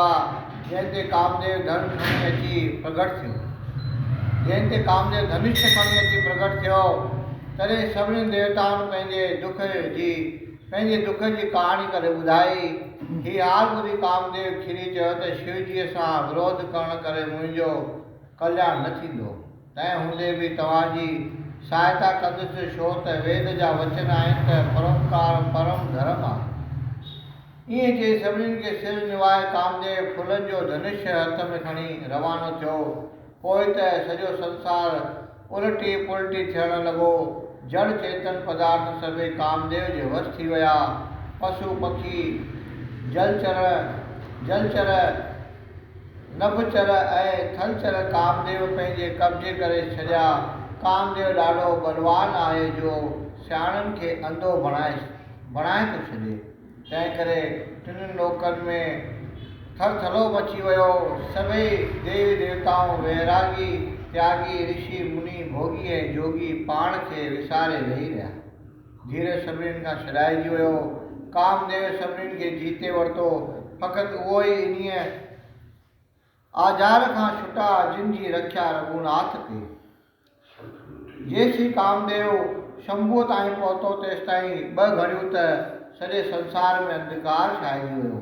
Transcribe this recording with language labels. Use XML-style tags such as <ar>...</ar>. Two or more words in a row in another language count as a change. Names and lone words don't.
<sd>जंहिं ते कामदेव धनुष खणी अची प्रगट थियो तॾहिं सभिनी देवताउनि पंहिंजे दुख जी कहाणी करे ॿुधाई। हीअ हाल ॿुधी कामदेव खिली चयो त शिवजीअ सां विरोध करण करे मुंहिंजो कल्याण न थींदो। तंहिं हूंदे बि तव्हांजी सहायता कंदुसि, छो त वेद जा वचन आहिनि त परोपकार परम धर्म आहे। ईअं चई सभिनीनि खे सिर निवाए कामदेव फुलनि जो धनुष हथ में खणी रवानो थियो। पोइ त सॼो संसार उल्टी पुल्टी थियण लॻो। जड़ चेतन पदार्थ सभई कामदेव जे वश थी विया। पशु पखी जलचर नभचर ऐं थलचर कामदेव पंहिंजे कब्जे करे छॾिया। कामदेव ॾाढो बलवान आहे जो सियाणनि खे अंधो बणाए थो छॾे। तंहिं करे टिनि लोकनि में थरथलो मची वियो। सभई देवी देवताऊं वैरागी त्यागी ऋषि मुनि भोगी ऐं जोगी पाण खे विसारे वेही रहिया। धीरज सभिनीनि खां छॾाइजी वियो। कामदेव सभिनीनि खे जीते वरितो। फ़क़ति उहो ई इन्हीअ आज़ार खां छुटा जिन जी रक्षा रघुनाथ कई। जेसीं कामदेव शंभूअ ताईं पहुतो तेसिताईं 2 घड़ियूं त सॼे संसार में अंधकार छाइजी वियो।</sd>